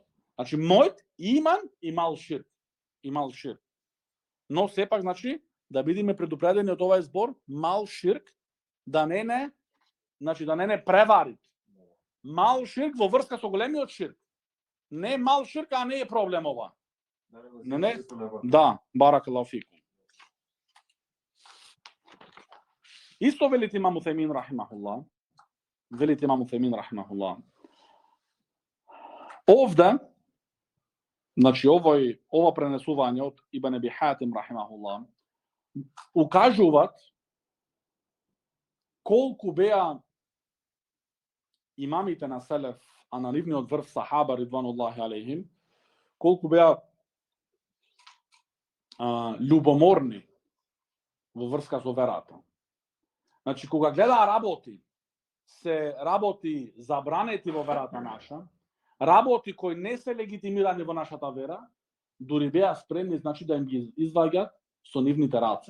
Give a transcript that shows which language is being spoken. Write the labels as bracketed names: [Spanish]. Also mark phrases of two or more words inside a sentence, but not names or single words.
[Macedonian] Значи мојот иман и мал ширк. Но сепак, значи, да бидеме предупредени од овај збор, мал ширк да не превари. Мал ширк во врска со големиот ширк. Не мал ширк, а не е проблем ова. Не. Да, [Arabic] بارك الله فيكم. [Macedonian] Исто велите имам Утемин рахимахуллах. Овде, значи ова пренесување од Ибн Аби Хатим рахимахуллах укажуваат колку беа имамите на селеф, а на нивниот врв сахаба [Arabic] رضوان الله عليهم, [Macedonian] колку беа љубоморни во врска со верата. Значи, кога гледа работи забранети во верата наша, работи кои не се легитимирани во нашата вера, дури беа спремни, значи, да им ги изваѓат со нивните раце.